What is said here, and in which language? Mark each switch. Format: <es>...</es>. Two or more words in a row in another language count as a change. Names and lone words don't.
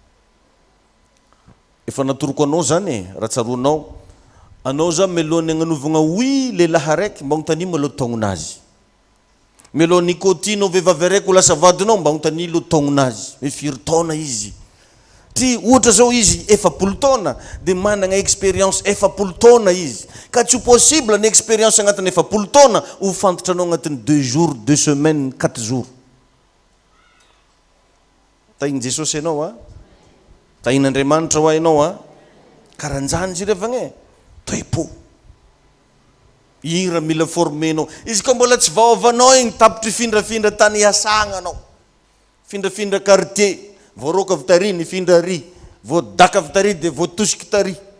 <mg>efa natoroko anao zany raha tsaroanao anao za melohany agnanovagna oy lehilahy araiky mba hontany maloha taognonazy melohany nikotinao vehivavy araiky ho lasa vadinao mba hontany loha taognonazy hoe firy taona izy ty ohatra zao izy 10 taona dia managna expérience 10 taona izy ka tsy possible ny expérience agnatin'ny 10 taona ho fantatra anao agnatin'ny</mg> <fr>2 jours 2 semaines 4 jours</fr> <mg>tainy Jesosy ianao tain'Andriamanitra ho ianao karanjany izy revagne toepo igny raha mila formenao izy ka mbola tsy vaovanao igny tapitry findrafindra tany hiasagna anao findrafindra quartier voaroka avy tary ny findra ry voadaka avy tary dia voatosiky tary</mg>